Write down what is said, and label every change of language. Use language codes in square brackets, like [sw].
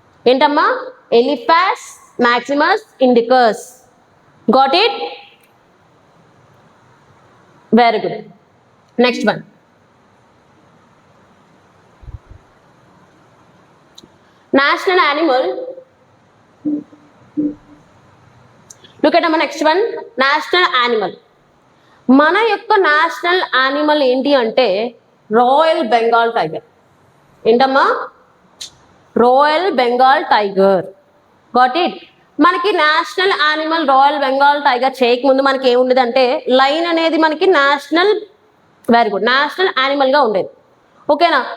[te] ఏంటమ్మా? Elephas Maximus indicus. [en] Got it? Very good. Next one, national animal. Look at our next one, national animal. [te] మన యొక్క national animal ఏంటి అంటే royal Bengal tiger. ఏంటమ్మా? Royal Bengal tiger. [en] Got it? [te] మనకి national animal royal Bengal tiger చేయకముందు మనకి ఏముండేది అంటే లైన్ అనేది మనకి national, [en] very good, [te] national animal గా ఉండేది. ఓకేనా?